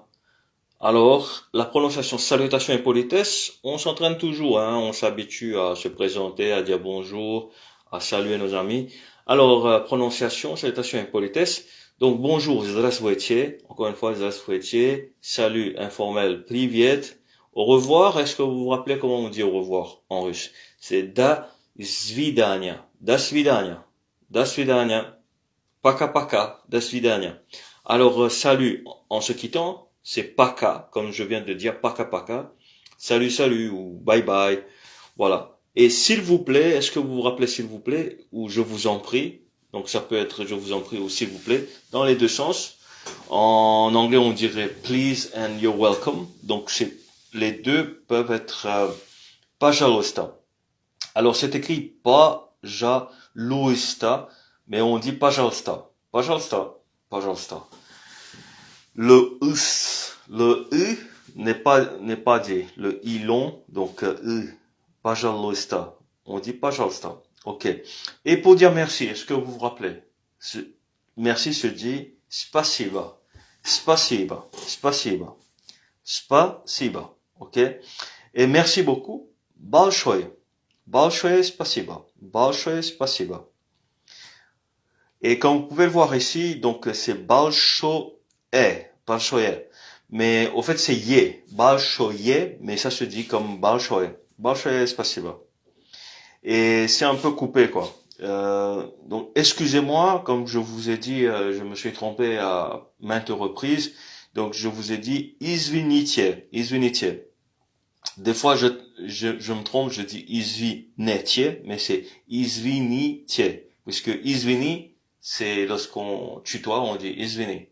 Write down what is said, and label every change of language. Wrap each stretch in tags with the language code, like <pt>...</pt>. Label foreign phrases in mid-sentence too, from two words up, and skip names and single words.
<fr>Alors, la prononciation salutation et politesse, on s'entraîne toujours, hein, on s'habitue à se présenter, à dire bonjour, à saluer nos amis. Alors, prononciation, salutation et politesse. Donc, bonjour, здравствуйте. Encore une fois, здравствуйте. Salut informel, привет. Au revoir, est-ce que vous vous rappelez comment on dit au revoir en russe?</fr> <ru>C'est до свидания. До свидания. До свидания. Пока-пока. До свидания.</ru> <fr>Alors, salut en se quittant, c'est paka, comme je viens de dire,</fr> <ru>пока пока.</ru> <fr>Salut, salut, ou</fr> <en>bye bye.</en> <fr>Voilà. Et s'il vous plaît, est-ce que vous vous rappelez s'il vous plaît, ou je vous en prie? Donc ça peut être je vous en prie ou s'il vous plaît, dans les deux sens. En anglais, on dirait</fr> <en>please and you're welcome.</en> <fr>Donc les deux peuvent être pajalosta. Alors c'est écrit pajalosta, mais on dit pajalosta.</fr> <ru>Пожалуйста. Пожалуйста.</ru> <fr>Le U n'est pas dit. Le I long, donc U, pajalosta. On dit pajalosta. Ok. Et pour dire merci, est-ce que vous vous rappelez? Merci se dit spasiba.</fr> <ru>Спасибо. Спасибо. Спасибо. Ok.</ru> <fr>Et merci beaucoup.</fr> <ru>Большое. Большое спасибо. Большое спасибо.</ru> <fr>Et comme vous pouvez le voir ici, donc c'est большое.</fr> <ru>Большое.</ru> <fr>Mais au fait c'est ye. Большое, mais ça se dit comme большое.</fr> <ru>Большое спасибо.</ru> <fr>Et c'est un peu coupé quoi. Donc excusez-moi, comme je vous ai dit, je me suis trompé à maintes reprises. Donc je vous ai dit</fr> <ru>извините, извините.</ru> <fr>Des fois je me trompe, je dis извините, mais c'est извините, puisque извини c'est lorsqu'on tutoie, on dit извини.</fr>